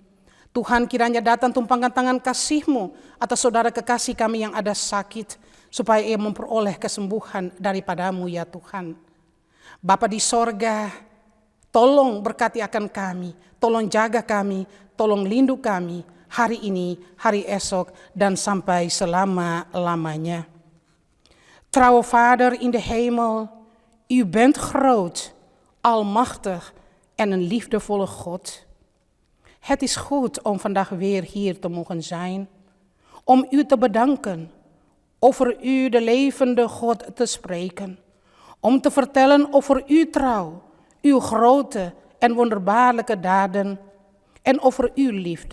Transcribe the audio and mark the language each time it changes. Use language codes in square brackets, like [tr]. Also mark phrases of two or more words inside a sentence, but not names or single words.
[id] Tuhan kiranya datang tumpangkan tangan kasih-Mu atas saudara kekasih kami yang ada sakit. supaya ia memperoleh kesembuhan daripadamu ya Tuhan. Bapa di sorga, tolong berkati akan kami, tolong jaga kami, tolong lindungi kami hari ini, hari esok, dan sampai selama-lamanya. [nl] Trouwe Vader in de hemel, u bent groot, almachtig en een liefdevolle God. Het is goed om vandaag weer hier te mogen zijn, om u te bedanken, over u de levende God te spreken, om te vertellen over uw trouw, uw grote en wonderbaarlijke daden en over uw liefde.